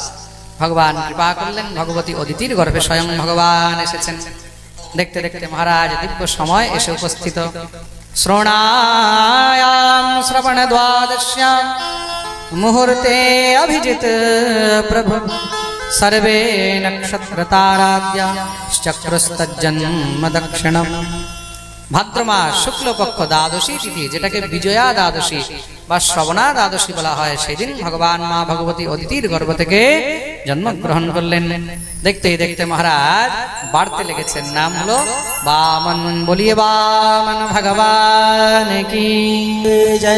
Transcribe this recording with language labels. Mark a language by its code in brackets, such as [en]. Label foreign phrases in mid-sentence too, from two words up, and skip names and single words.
[bn] ভগবান কৃপা করলেন, ভগবতী অদিতির গর্ভে স্বয়ং ভগবান এসেছেন। দেখতে দেখতে মহারাজ দিব্য সময় এসে উপস্থিত। [sa] শ্রবণায়াম শ্রবণ দ্বাদশ্যাম মুহূর্তে অভিজিত প্রভু सर्वे नक्षत्र ताराद्या चक्रस्तज्जन्म दक्षिणम। [bn] ভাদ্র মাস শুক্লপক্ষ দ্বাদশী তিথি, যেটাকে বিজয়া দ্বাদশী বা শ্রবণা দ্বাদশী বলা হয়, সেদিন ভগবান মা ভগবতী অদিতির গর্ভ থেকে জন্মগ্রহণ করলেন। দেখতে দেখতে মহারাজ বাড়তে লেগেছেন। নাম হলো বামন। [hi] बोलिए वामन भगवान की जय।